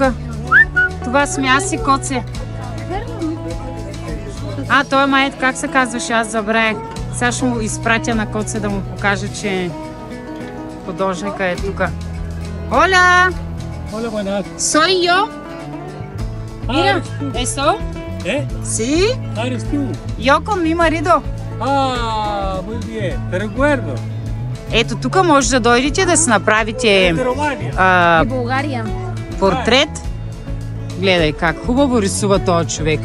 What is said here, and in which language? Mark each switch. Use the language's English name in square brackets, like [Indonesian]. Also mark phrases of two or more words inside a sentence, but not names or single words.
[Bulgarian] Това сме аз и Коце. Той май, как се казваше, аз забравях. Сега ще му изпратя на Коце да му покажа, че художника е тук. [Spanish] Hola! Hola, buenas. Soy yo. Mira, ¿eso? Sí. ¿Eres tú? Yo con mi marido. Muy bien, te recuerdo. [Bulgarian] Ето тук може да дойдете да си направите портрет. Гледай как хубаво рисува този човек.